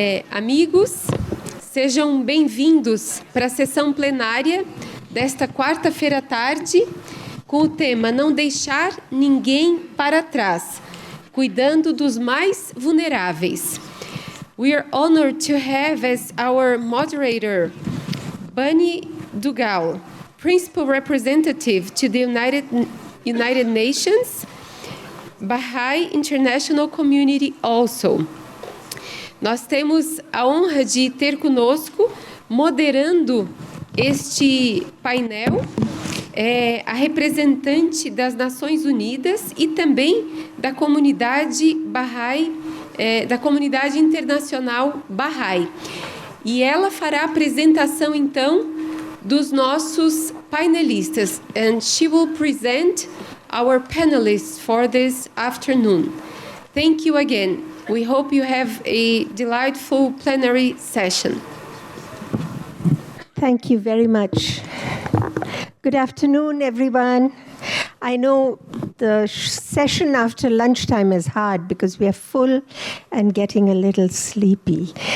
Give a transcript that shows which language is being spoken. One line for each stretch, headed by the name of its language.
Portuguese: Amigos, sejam bem-vindos para a sessão plenária desta quarta-feira à tarde, com o tema Não Deixar Ninguém para Trás, cuidando dos mais vulneráveis.
English: We are honored to have as our moderator, Bunny Dugal, Principal Representative to the United Nations, Baha'i International Community also.
Portuguese: Nós temos a honra de ter conosco, moderando este painel, a representante das Nações Unidas e também da comunidade Baha'i, da comunidade internacional Baha'i. E ela fará a apresentação, então, dos nossos painelistas.
English: And she will present our panelists for this afternoon. Thank you again. We hope you have a delightful plenary session. Thank you very much. Good afternoon, everyone. I know the session after lunchtime is hard because we are full and getting a little sleepy.